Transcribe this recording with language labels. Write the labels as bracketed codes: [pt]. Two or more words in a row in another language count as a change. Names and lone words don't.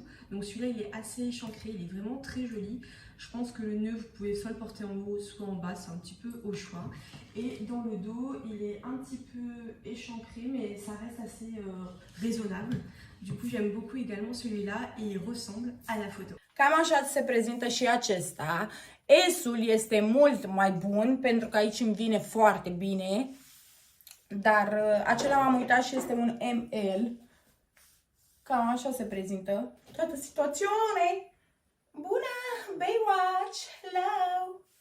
[fr] Donc celui-là, il est assez échancré, il est vraiment très joli. Je pense que le nœud, vous pouvez soit le porter en haut, soit en bas, c'est un petit peu au choix. Et dans le dos, il est un petit peu échancré, mais ça reste assez raisonnable. Du coup, j'aime beaucoup également celui-là et il ressemble à la photo. [ro] Cam așa se prezintă și acesta. S-ul este mult mai bun, pentru că aici îmi vine foarte bine. Dar acela m-am uitat și este un ML. Cam așa se prezintă toată situațiune. Bună! Baywatch! Hello!